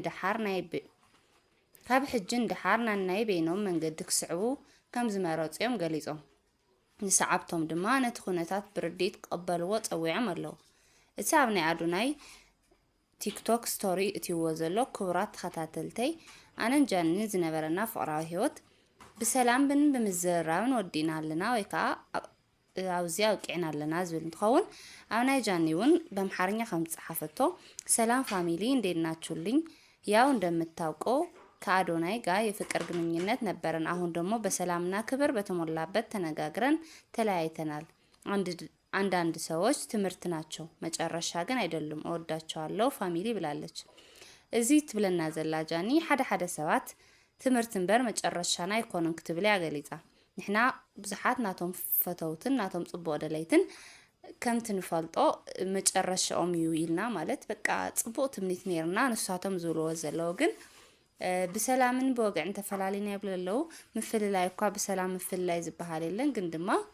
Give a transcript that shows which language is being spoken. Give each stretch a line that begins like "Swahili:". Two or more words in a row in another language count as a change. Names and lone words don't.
Tigrinya: ንድሓር ናይ በይኖም መንገዲ ክስዕቡ ከም ዝመረጹም ገሊጾም ንሰዓብቶም ድማ ነቲ ኩነታት ብርዲት ክቕበልዎ ጸዊዖም ኣለዉ እቲ ኣብ ናይ አዶናይ ቲክቶክ ስቶሪ እትይዎ ዘሎ ክቡራት ተኸታተልተይ ኣነን ጃኒን ዝነበረና ፍቕራዊ ህይወት ብሰላም ብምዝራብን ወዲና ኣለና ወይ ከዓ ኣብዚ ኣውቂዕና ኣለና ዝብል እንትኸውን ኣብ ናይ ጃኒ እውን በአምሓርኛ ከም ጻሓፈቶ
Amharic: ሰላም ፋሚሊ እንዴት ናችሁልኝ ያው እንደምታውቀው ከአዶናይ ጋር የፍቅር ግንኙነት ነበረን አሁን ደግሞ በሰላምና ክብር በተሞላበት ተነጋግረን ተለያይተናል አንዳንድ ሰዎች ትምህርት ናቸው መጨረሻ ግን አይደሉም እወዳቸዋለሁ ፋሚሊ ብላለች
Tigrinya: እዚ ትብለና ዘላ ጃኒ ሓደ ሰባት ትምህርትን በር መጨረሻና ይኮነን ክትብል ያገሊጻ ንሕና ብዙሓት ናቶም ፈተውትን ናቶም ጽቡቕ ደለይትን ከም ትንፈልጦ መጨረሻኦም እዩ ኢልና ማለት በቃ ጽቡቕ ትምኒት ነርና ንሳቶም ዝብልዎ ዘለው ግን ብሰላምን ብወግዕን ተፈላሊና ይብለለው ምፍልላይ እኳ በሰላም ምፍልላይ ዝበሃል የለን ግን ድማ